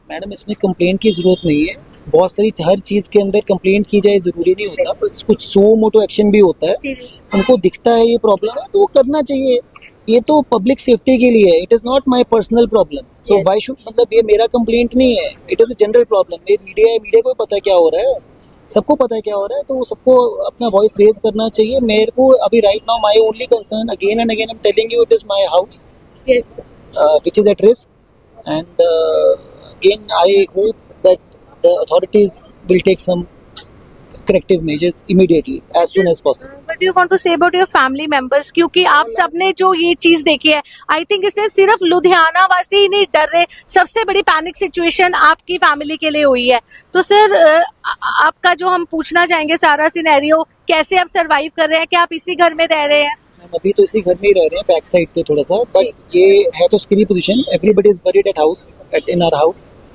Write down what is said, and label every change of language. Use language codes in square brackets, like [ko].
[hi] Madam इसमें complaint की जरूरत नहीं है। बहुत सारी हर चीज के अंदर कंप्लेंट की जाए जरूरी नहीं होता, कुछ सो मोटो एक्शन भी होता है। उनको दिखता है ये प्रॉब्लम है तो वो करना चाहिए। ये तो पब्लिक सेफ्टी के लिए है, [en] It is not my personal problem. So why should, [hi] मतलब ये मेरा कंप्लेंट नहीं है, [en] It is a general problem. [hi] ये मीडिया है, मीडिया को पता है क्या हो रहा है, सबको पता है क्या हो रहा है, तो सबको अपना वॉइस रेज करना चाहिए। मेरे को अभी [en] Right now my only concern, again and again I am telling you, it is my house which is at risk, and again I hope that the authorities will take some corrective measures immediately as soon as possible. What do you want to say about your family members? [hi] क्योंकि आप सबने जो ये चीज देखी है, I think इससे सिर्फ लुधियाना वासी ही नहीं डर रहे, सबसे बड़ी पैनिक सिचुएशन आपकी फैमिली के लिए हुई है। तो सर आपका जो हम पूछना चाहेंगे सारा सिनेरियो, कैसे आप सरवाइव कर रहे हैं, क्या आप इसी घर में रह रहे हैं? हम अभी तो इसी घर में ही रह रहे हैं, बैक साइड पे थोड़ा सा, बट ये है तो स्क्री position, [en] Everybody is worried at house, at in our house.